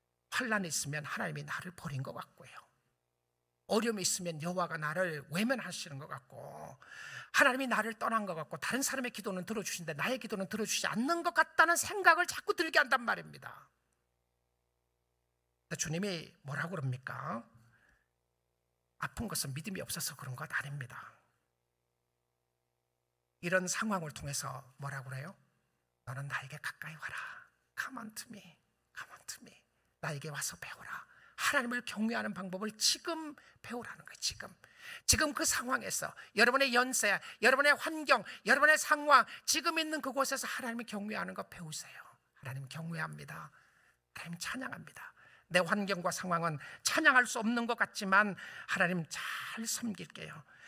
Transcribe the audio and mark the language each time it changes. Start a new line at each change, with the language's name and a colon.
Korean: 환난이 있으면 하나님이 나를 버린 것 같고요, 어려움이 있으면 여호와가 나를 외면하시는 것 같고, 하나님이 나를 떠난 것 같고, 다른 사람의 기도는 들어주시는데 나의 기도는 들어주시지 않는 것 같다는 생각을 자꾸 들게 한단 말입니다. 주님이 뭐라고 그럽니까? 아픈 것은 믿음이 없어서 그런 것 아닙니다. 이런 상황을 통해서 뭐라고 그래요? 너는 나에게 가까이 와라.
English: Come unto me, come unto me.
Korean: 나에게 와서 배우라. 하나님을 경외하는 방법을 지금 배우라는 거예요. 지금 그 상황에서 여러분의 연세, 여러분의 환경, 여러분의 상황, 지금 있는 그곳에서 하나님을 경외하는 거 배우세요. 하나님 경외합니다. 하나님 찬양합니다. 내 환경과 상황은 찬양할 수 없는 것 같지만 하나님 잘 섬길게요.